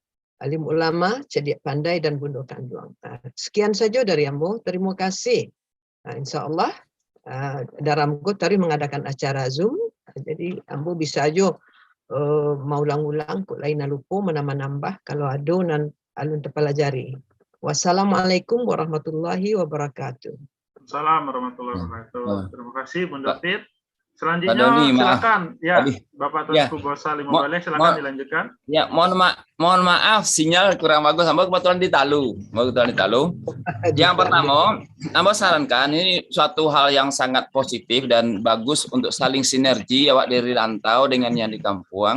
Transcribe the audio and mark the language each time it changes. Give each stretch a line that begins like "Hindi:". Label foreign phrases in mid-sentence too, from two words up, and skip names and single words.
Indonesian: Alim ulama, cerdik pandai dan bundo kandung. Sekian saja dari ambo. Terima kasih. InsyaAllah dalam tadi mengadakan acara Zoom. Jadi ambo bisa aja mau ulang-ulang kok lain lupa menambah kalau ada nan alun terpelajari.
Arabic: والسلام عليكم ورحمة الله وبركاته. السلام عليكم ورحمة الله وبركاته.
Indonesian: Terima kasih Bundo Pit. Selanjutnya silakan ya Bapak Tuanku Bosa Lima Balai silakan dilanjutkan. Ya, mohon maaf sinyal kurang bagus. Ambo kebetulan di Talu. Yang pertama, ambo sarankan ini suatu hal yang sangat positif dan bagus untuk saling sinergi awak dari rantau dengan yang di kampung.